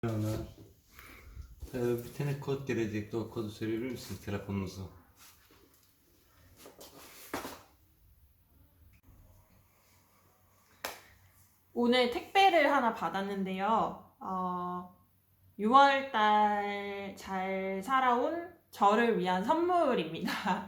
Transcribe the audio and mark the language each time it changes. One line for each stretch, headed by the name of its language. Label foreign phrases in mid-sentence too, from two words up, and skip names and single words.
Turkish: Bir tane kod gelecekti. O kodu söyleyebilir misiniz telefonunuzu?
Korean: 오늘 택배를 하나 받았는데요. 6월달 잘 살아온 저를 위한 선물입니다.